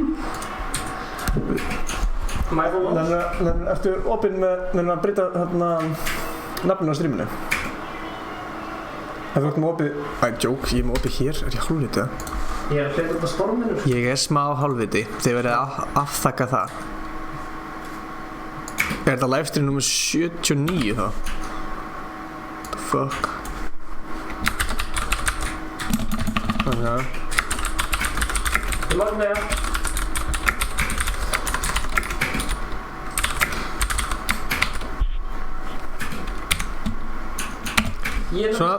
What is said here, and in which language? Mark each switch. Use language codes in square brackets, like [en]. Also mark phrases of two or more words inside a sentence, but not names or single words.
[is] Ertu opinn með að breyta nafninu á stríminu? Það er með opið... Joke, ég er með opið hér. Er ég hálfviti? Ég er að hleypa upp á storminu. Ég er smá hálfviti. Þið verðið að afþakka það. Er þetta livestream nummer 79 þá? [en] What the fuck? [is] Þannig að... Ég maður með það. Svona...